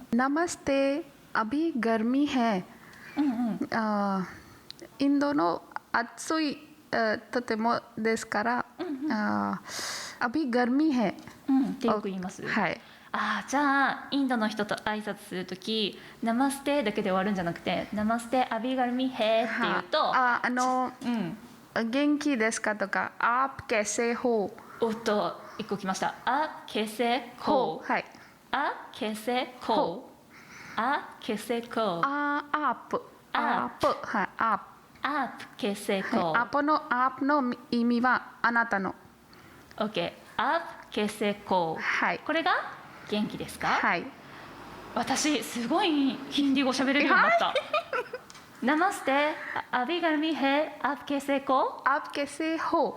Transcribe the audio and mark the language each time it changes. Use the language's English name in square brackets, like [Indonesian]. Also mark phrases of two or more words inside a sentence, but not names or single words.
[Hindi] नमस्ते अभी गर्मी है. [Japanese] インドの暑いとてもですから、 [Hindi] अभी गर्मी है [Japanese] ってよく言います。はい。じゃあインドの人と挨拶するとき、ナマステだけで終わるんじゃなくて、 [Hindi] नमस्ते अभी गर्मी है [Japanese] っていうと、元気ですかとか、 [Hindi] आप कैसे हो。 [Japanese] おっと、一個来ました。 [Hindi] कैसे हो。 [Japanese] はい。 [Hindi] कैसे हो。कैसे हो。 आप。 [Japanese] はい。 [Hindi] आप कैसे हो。 [Japanese] आप の意味はあなたの。 [Hindi] OK。आप कैसे हो。 [Japanese] はい。これが元気ですか？はい。私すごいヒンディー語喋れるようになった。 [Hindi] नमस्ते, अभी गर्मी है, आप कैसे हो. आप कैसे हो.